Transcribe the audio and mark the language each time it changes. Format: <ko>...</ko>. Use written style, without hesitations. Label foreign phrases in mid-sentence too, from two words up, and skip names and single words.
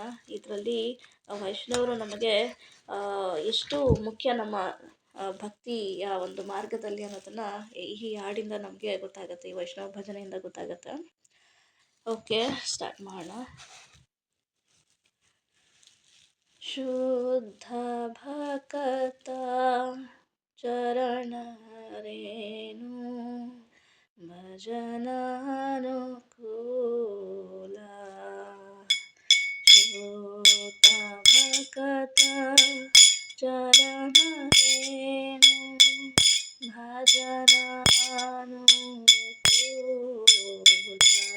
<kn>ಇದರಲ್ಲಿ ವೈಷ್ಣವರು ನಮಗೆ ಎಷ್ಟು ಮುಖ್ಯ ನಮ್ಮ ಭಕ್ತಿಯ ಒಂದು ಮಾರ್ಗದಲ್ಲಿ ಅನ್ನೋದನ್ನು ಈ ಹಾಡಿಂದ ನಮಗೆ ಗೊತ್ತಾಗುತ್ತೆ, ಈ ವೈಷ್ಣವ ಭಜನೆಯಿಂದ ಗೊತ್ತಾಗುತ್ತೆ.</kn> <en>okay, start</en> <kn>ಮಾಡೋಣ.</kn> <bn>শুদ্ধ ভক্ত চরণরেণু ভজনানুকূল. শুদ্ধ ভক্ত চরণরেণু ভজনানুকূল.</bn>